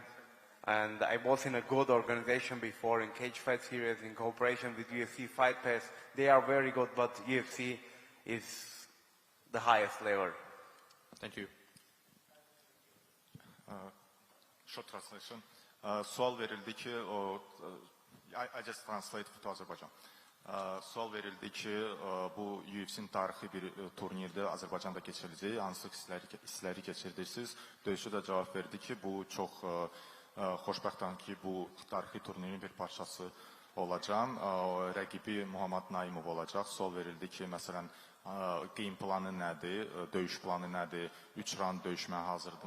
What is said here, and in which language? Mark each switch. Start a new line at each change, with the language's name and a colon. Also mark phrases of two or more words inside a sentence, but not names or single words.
English: And I was in a good organization before, in Cage Fight Series, in cooperation with UFC Fight Pass. They are very good, but UFC is the highest level. Thank you. Short translation.
Azerbaijani: Sual verildi ki,
English: I just translate to Azerbaijan.
Azerbaijani: Sual verildi ki, bu UFC'nin tarixi bir turnirdə Azərbaycanda keçiriləcək. Hansı hissləri keçirdirsiniz? Döyüşçü də cavab verdi ki, bu çox xoşbəxtəm ki, bu tarixi turnirin bir parçası olacaq. Rəqibi Muhammad Naimov olacaq. Sual verildi ki, məsələn, qeym planı nədir, döyüş planı nədir, 3 round döyüşməyə hazırdırmı?